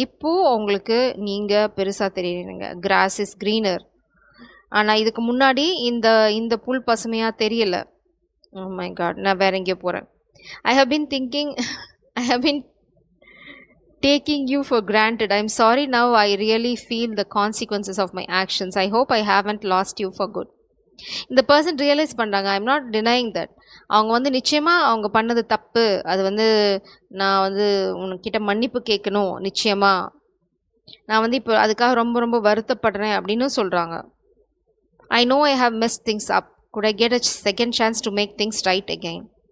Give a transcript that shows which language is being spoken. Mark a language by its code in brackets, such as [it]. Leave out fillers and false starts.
[ta] இப்போது அவங்களுக்கு நீங்கள் பெருசாக தெரியுறீங்க, [en] Grass is greener. [ta] ஆனால் இதுக்கு முன்னாடி இந்த இந்த புல் பசுமையாக தெரியல. [en] oh my God, [ta] நான் வேற எங்கேயோ போகிறேன். [en] I have been thinking I have been taking you for granted. I'm sorry now. I really feel the consequences of my actions. I hope I haven't lost you for good. [ta] இந்த person realise பண்ணுறாங்க. [en] I am not denying that. [ta] அவங்க வந்து நிச்சயமாக அவங்க பண்ணது தப்பு, அது வந்து நான் வந்து உன்கிட்ட மன்னிப்பு கேட்கணும், நிச்சயமாக நான் வந்து இப்போ அதுக்காக ரொம்ப ரொம்ப வருத்தப்படுறேன் அப்படின்னு சொல்கிறாங்க. [en] I know I have messed things up. Could I get a second chance to make things right again.